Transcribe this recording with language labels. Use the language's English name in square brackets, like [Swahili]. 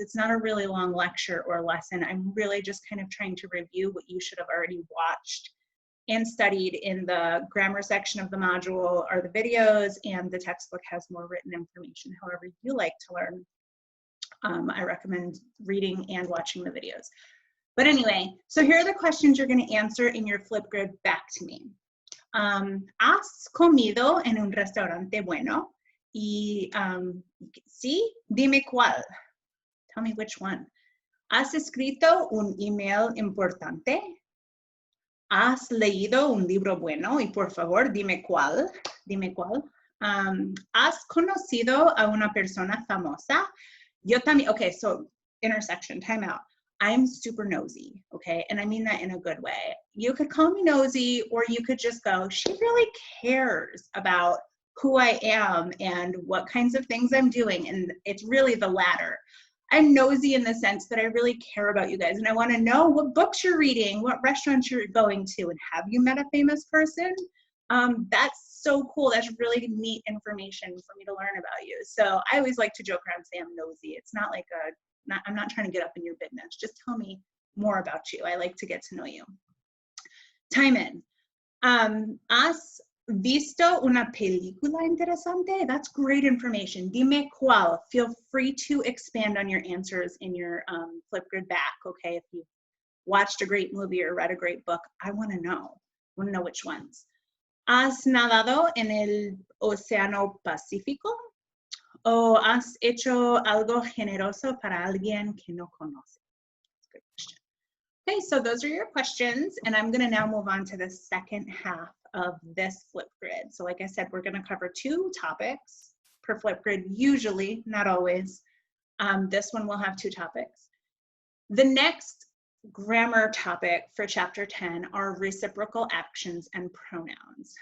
[English] It's not a really long lecture or lesson. I'm really just kind of trying to review what you should have already watched and studied in the grammar section of the module are the videos, and the textbook has more written information. However you like to learn, I recommend reading and watching the videos. But anyway, so here are the questions you're going to answer in your Flipgrid back to me. [Spanish] ¿Has comido en un restaurante bueno? Y sí, dime cuál. [English] Tell me which one. [Spanish] ¿Has escrito un email importante? ¿Has leído un libro bueno? Y por favor, dime cuál. Dime cuál. ¿Has conocido a una persona famosa? Yo también. [English] Okay, so intersection, time out. I'm super nosy, okay? And I mean that in a good way. You could call me nosy, or you could just go, she really cares about who I am and what kinds of things I'm doing. And it's really the latter. I'm nosy in the sense that I really care about you guys and I want to know what books you're reading, what restaurants you're going to, and have you met a famous person? That's so cool. That's really neat information for me to learn about you. So I always like to joke around and say I'm nosy. It's not like I'm not trying to get up in your business. Just tell me more about you. I like to get to know you. Time in. [Spanish] ¿Has visto una película interesante? [English] That's great information. [Spanish] Dime cuál. [English] Feel free to expand on your answers in your Flipgrid back, okay? If you watched a great movie or read a great book, I want to know. I want to know which ones. [Spanish] ¿Has nadado en el Océano Pacífico? ¿O has hecho algo generoso para alguien que no conoce? [English] That's a good question. Okay, so those are your questions, and I'm going to now move on to the second half of this Flipgrid. So like I said, we're going to cover 2 topics per Flipgrid, usually, not always. This one will have 2 topics. The next grammar topic for chapter 10 are reciprocal actions and pronouns.